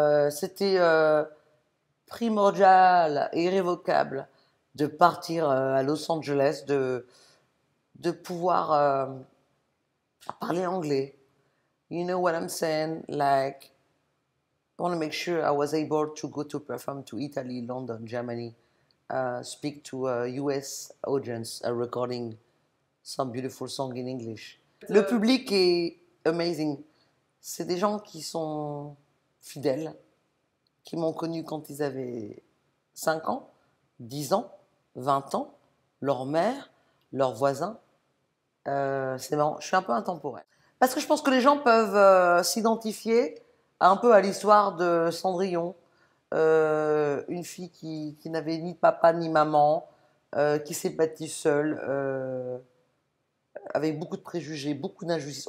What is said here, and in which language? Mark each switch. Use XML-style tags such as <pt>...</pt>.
<fr>C'était primordial et irrévocable de partir à Los Angeles, de pouvoir parler anglais.</fr> <en>You know what I'm saying? Like, I want to make sure I was able to go to perform to Italy, London, Germany, speak to a US audience, recording some beautiful song in English.</en> <fr>Le public est amazing. C'est des gens qui sont fidèles, qui m'ont connu quand ils avaient 5 ans, 10 ans, 20 ans, leur mère, leurs voisins. C'est marrant, je suis un peu intemporelle. Parce que je pense que les gens peuvent s'identifier un peu à l'histoire de Cendrillon, une fille qui n'avait ni papa ni maman, qui s'est bâtie seule, avec beaucoup de préjugés, beaucoup d'injustices.</fr>